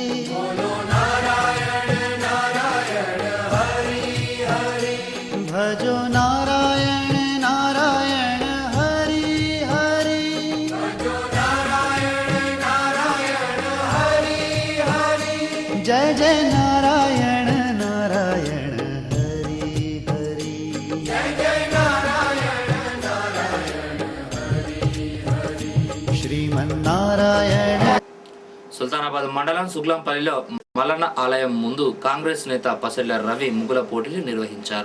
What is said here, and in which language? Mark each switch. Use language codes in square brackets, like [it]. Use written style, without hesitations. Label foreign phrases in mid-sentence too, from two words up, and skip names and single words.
[hi] भजो नारायण नारायण हरि हरि जय जय नारायण नारायण हरि हरि श्रीमन्नारायण [te] సుల్తానాబాద్ మండలం సుగ్లంపల్లిలో మల్లన్న ఆలయం ముందు కాంగ్రెస్ నేత పసెళ్ల రవి ముగ్గుల పోటీలు నిర్వహించారు.